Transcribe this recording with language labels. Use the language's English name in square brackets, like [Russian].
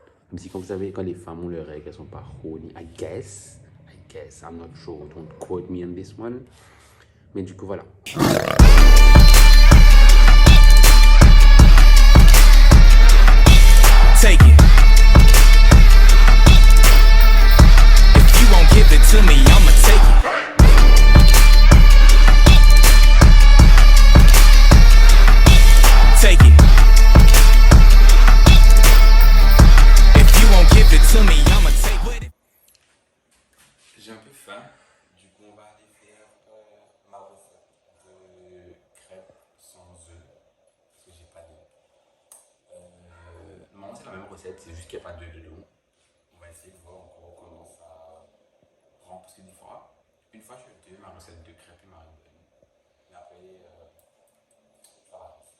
[French] Comme si quand vous savez, quand les femmes ont leurs règles, elles sont pas horny. [English] I guess. I'm not sure. Don't quote me on this one. [French] Mais du coup, voilà. [English] Take it. If you won't give it to me, I'ma take it. Take it. If you won't give it to me, I'ma take it. [French] J'ai un peu faim, du coup on va aller faire ma recette de crêpes sans œufs, parce que j'ai pas d'œufs. Normalement c'est la même recette, c'est juste qu'il n'y a pas d'œufs dedans. On va essayer de voir encore comment ça rend, parce que des fois, une fois je fais ma recette de crêpes et ma bonne, mais après ça va.